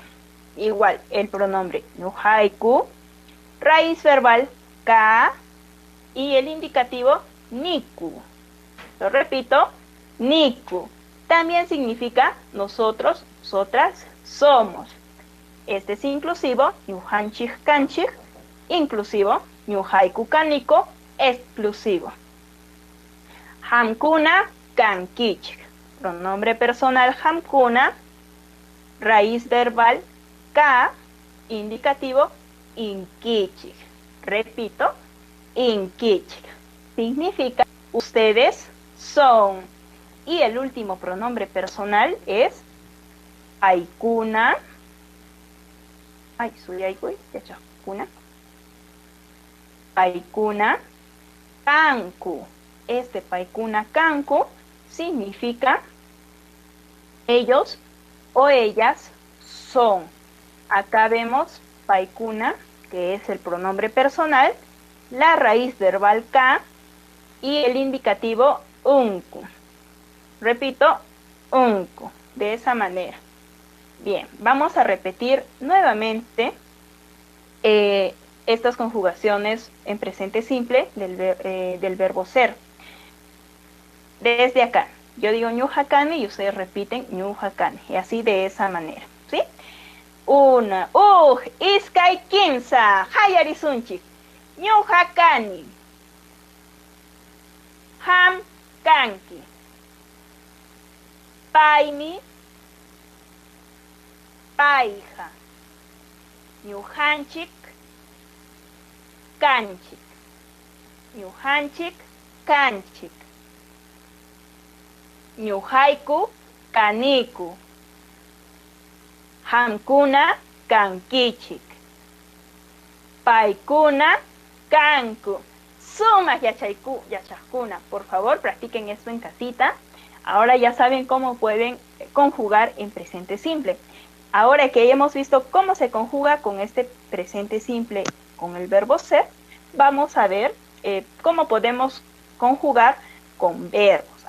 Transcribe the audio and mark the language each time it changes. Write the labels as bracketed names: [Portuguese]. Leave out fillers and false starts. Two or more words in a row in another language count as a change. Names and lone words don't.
[Spanish] Igual, el pronombre ñuhaiku, raíz verbal ka y el indicativo niku. Lo repito, niku. También significa nosotros, nosotras somos. Este es inclusivo, [Quechua] ñujanchik kanchik, inclusivo, ñuhaiku kaniko, exclusivo. Hamkuna kankichik. [Spanish] Pronombre personal hamkuna, raíz verbal ka, indicativo inkichik. Repito, inkichik. Significa ustedes son. Y el último pronombre personal es aikuna. [Quechua] Paikuna kanku. [Spanish] Este [Quechua] paikuna kanku [Spanish] significa ellos o ellas son. Acá vemos paikuna, que es el pronombre personal, la raíz verbal ka y el indicativo unku. Repito, unku, de esa manera. Bien, vamos a repetir nuevamente estas conjugaciones en presente simple del verbo ser. Desde acá, yo digo ñujakane y ustedes repiten ñujakane, y así de esa manera, ¿sí? Una, [Quechua] iskay kimsa, hayarisunchik, ñujakani, ham kanki, paimi, paija, ñujanchik, kanchik, ñujanchik, kanchik, ñuhaiku kaniku, hamkuna kankichik, paikuna kanku. sumas yachakuna. [Spanish] Por favor, practiquen esto en casita. Ahora ya saben cómo pueden conjugar en presente simple. Ahora que ya hemos visto cómo se conjuga con este presente simple con el verbo ser, vamos a ver cómo podemos conjugar con verbos.